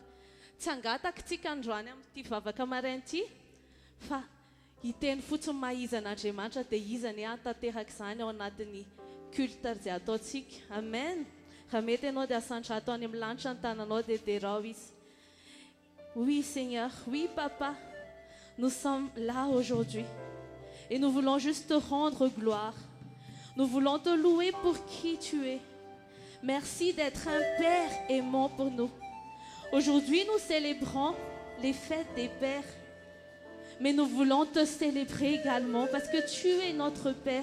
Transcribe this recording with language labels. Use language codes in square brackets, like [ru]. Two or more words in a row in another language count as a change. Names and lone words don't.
[mg] Tsy hangataka tsika androany amin'ity vavaka maraina ity fa hiteny fotsiny mahiza an'Andriamanitra dia izany tanteraka izany ao anatin'ny culte izay ataontsika. Amen. Raha mety ianao dia asantra atao any amin'ny lanitra ny tananao dia derao izy. [fr] Oui Seigneur, oui Papa, nous sommes là aujourd'hui et nous voulons juste te rendre gloire. Nous voulons te louer pour qui tu es. Merci d'être un Père aimant pour nous. Aujourd'hui, nous célébrons les fêtes des Pères, mais nous voulons te célébrer également parce que tu es notre Père.